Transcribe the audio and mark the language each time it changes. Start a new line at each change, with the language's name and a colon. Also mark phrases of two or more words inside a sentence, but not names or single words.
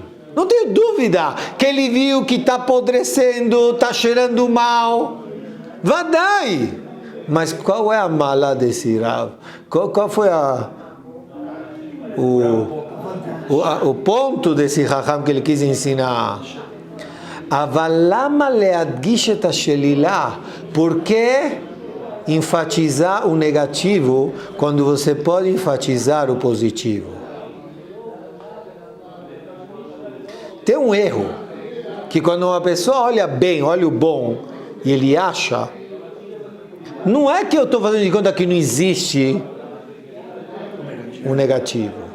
Portuguese: Não tenho dúvida que ele viu que está apodrecendo, está cheirando mal. Vadai! Mas qual é a mala desse Rav? Qual foi o ponto desse Chacham que ele quis ensinar?
Hebrew: ולמה להדגיש את השלילה.
Portuguese: Por que enfatizar o negativo quando você pode enfatizar o positivo? Tem um erro que quando uma pessoa olha bem, olha o bom e ele acha, não é que eu estou fazendo de conta que não existe o negativo.